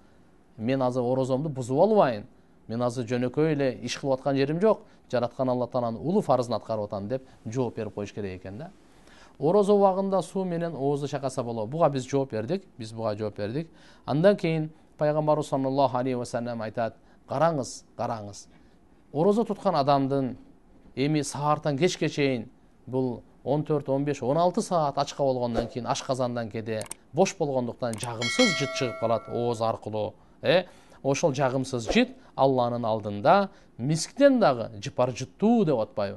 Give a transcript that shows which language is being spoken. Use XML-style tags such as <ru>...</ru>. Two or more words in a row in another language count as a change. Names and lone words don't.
<ky>Мен азыр орозомду бузуп албайын. Мен азыр жөнөкөй эле иш кылып аткан жерим жок. Жараткан Алла Тааланын улуу фарызын аткарып атам" деп жооп берип коюш керек экен да. Орозо убагында суу менен оозду чайкаса болот. Буга биз жооп бердик. Андан кийин пайгамбарыбыз</ky> <ar>صلى الله عليه وسلم</ar> <ky>айтат: "Караңыз. Орозо туткан адамдын эми саартан кечке чейин бул 14, 15, 16 саат ачка болгондон кийин ашказандан кеде бош болгондуктан жагымсыз жыт чыгып калат ооз аркылуу. Ошол жагымсыз жыт Алланын алдында мисктен дагы жыпар жыттуу деп атпайбы?</ky>